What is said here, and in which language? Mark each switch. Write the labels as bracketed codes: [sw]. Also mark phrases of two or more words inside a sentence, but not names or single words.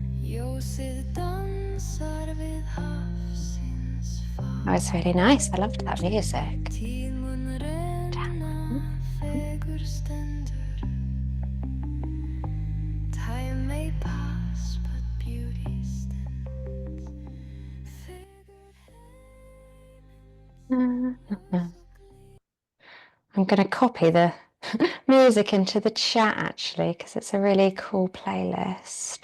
[is] Ljósið dansar við hafsins far. [en] That was really nice. I loved that music. [is] Tíð mun renna, fegur stendur. [en] Time may pass, but beauty stands. Figured I'm going to copy the music into the chat actually, because it's a really cool playlist.